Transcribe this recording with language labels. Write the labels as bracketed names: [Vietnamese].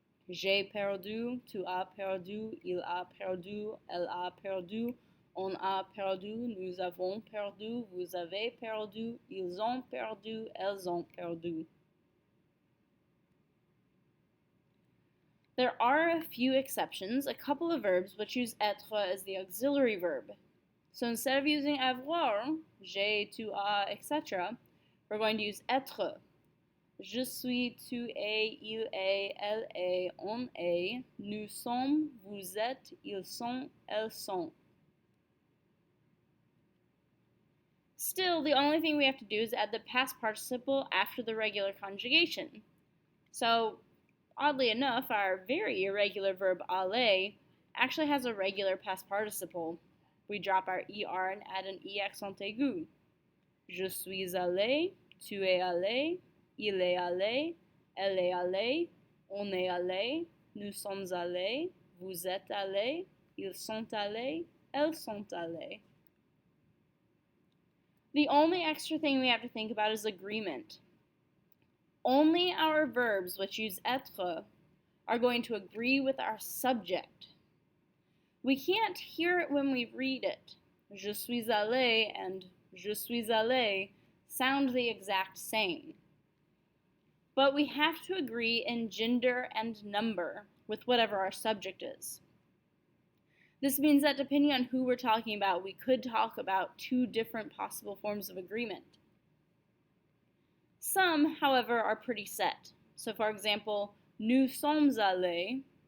[French] J'ai perdu, tu as perdu, il a perdu, elle a perdu, on a perdu, nous avons perdu, vous avez perdu, ils ont perdu, elles ont perdu. [English] There are a few exceptions, a couple of verbs which use être as the auxiliary verb. So instead of using avoir, [French] j'ai, tu as, [English] etc., we're going to use être. [French] Je suis, tu es, il est, elle est, on est, nous sommes, vous êtes, ils sont, elles sont. [English] Still, the only thing we have to do is add the past participle after the regular conjugation. So, oddly enough, our very irregular verb aller actually has a regular past participle. We drop our ER and add an E accent aigu. [French] Je suis allé, tu es allé, il est allé, elle est allée, on est allé, nous sommes allés, vous êtes allés, ils sont allés, elles sont allées. [English] The only extra thing we have to think about is agreement. Only our verbs which use être are going to agree with our subject. We can't hear it when we read it. [French] Je suis allé and je suis allée [English] sound the exact same. But we have to agree in gender and number with whatever our subject is. This means that depending on who we're talking about, we could talk about two different possible forms of agreement. Some, however, are pretty set. So for example, [French] nous sommes allés.